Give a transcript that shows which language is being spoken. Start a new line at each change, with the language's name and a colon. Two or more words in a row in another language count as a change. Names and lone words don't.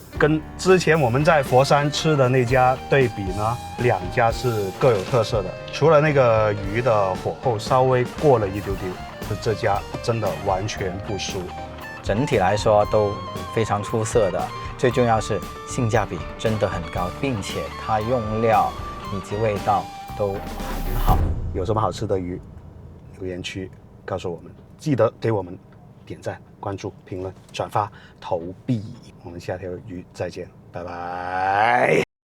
Chinese: 跟之前我們在佛山吃的那家對比呢，2家是各有特色的，除了那個魚的火候稍微過了一丟丟，這家真的完全不輸。整體來說都非常出色的。最重要是性價比真的很高，並且它用料以及味道都很好。有什麼好吃的魚，留言區告訴我們，記得給我們點讚、關注、評論、轉發、投幣。我們下條魚再見，拜拜。